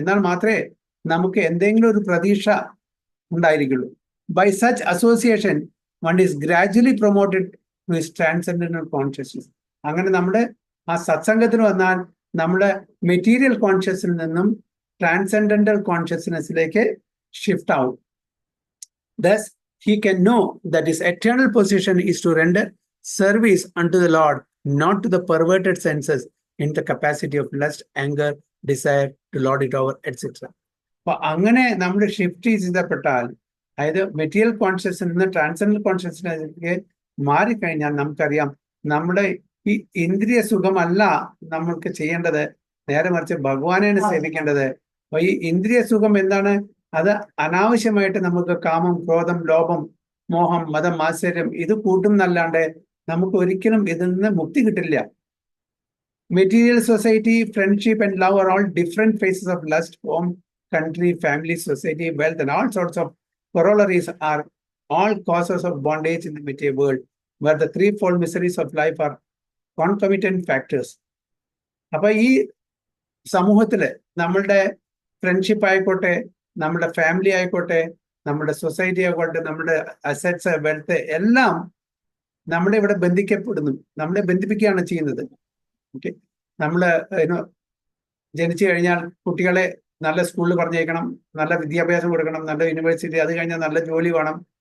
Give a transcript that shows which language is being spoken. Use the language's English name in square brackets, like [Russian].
[Malayalam] എന്നാൽ മാത്രമേ നമുക്ക് എന്തെങ്കിലും ഒരു പ്രതീക്ഷ ഉണ്ടായിരിക്കുള്ളൂ. [English] By such association one is gradually promoted to his transcendental consciousness. [Malayalam] അങ്ങനെ നമ്മുടെ ആ സത്സംഗത്തിന് വന്നാൽ നമ്മുടെ മെറ്റീരിയൽ കോൺഷ്യസിൽ നിന്നും ട്രാൻസെൻഡന്റൽ കോൺഷ്യസ്നെസ്സിലേക്ക് ഷിഫ്റ്റ് ആവും. [English] Thus, he can know that his eternal position is to render service unto the Lord, not to the perverted senses in the capacity of lust, anger, desire to lord it over, etc. [Malayalam] അപ്പൊ അങ്ങനെ നമ്മൾ shift ചെയ്തപ്പെട്ടാൽ, അതായത് material കോൺഷ്യസിൽ നിന്ന് ട്രാൻസെൻഡൽ കോൺഷ്യസിലേക്ക് മാറിക്കഴിഞ്ഞാൽ നമുക്കറിയാം നമ്മുടെ ഈ ഇന്ദ്രിയ സുഖമല്ല നമ്മൾക്ക് ചെയ്യേണ്ടത്, നേരെ മറിച്ച് ഭഗവാനെയാണ് സേവിക്കേണ്ടത്. അപ്പൊ ഈ ഇന്ദ്രിയ സുഖം എന്താണ്? അത് അനാവശ്യമായിട്ട് നമുക്ക് കാമം, ക്രോധം, ലോഭം, മോഹം, മതം, മാത്സര്യം ഇത് കൂട്ടും എന്നല്ലാണ്ട് നമുക്ക് ഒരിക്കലും ഇതിൽ നിന്ന് മുക്തി കിട്ടില്ല. [English] Material society, friendship and love are all different phases of lust. Home, country, family, society, wealth, and all sorts of corollaries are all causes of bondage in the material world, where the threefold miseries of life are concomitant factors. [Malayalam] അപ്പൊ ഈ സമൂഹത്തില് നമ്മളുടെ friendship ആയിക്കോട്ടെ, നമ്മുടെ family ആയിക്കോട്ടെ, നമ്മുടെ society ആയിക്കോട്ടെ, നമ്മുടെ അസറ്റ്സ്, വെൽത്ത് എല്ലാം നമ്മളെ ഇവിടെ ബന്ധിക്കപ്പെടുന്നു, നമ്മളെ ബന്ധിപ്പിക്കുകയാണ് ചെയ്യുന്നത്. ഓക്കെ, നമ്മള് ജനിച്ചു കഴിഞ്ഞാൽ കുട്ടികളെ നല്ല സ്കൂളിൽ പറഞ്ഞേക്കണം, നല്ല വിദ്യാഭ്യാസം കൊടുക്കണം, നല്ല യൂണിവേഴ്സിറ്റി, അത് കഴിഞ്ഞാൽ നല്ല ജോലി വേണം.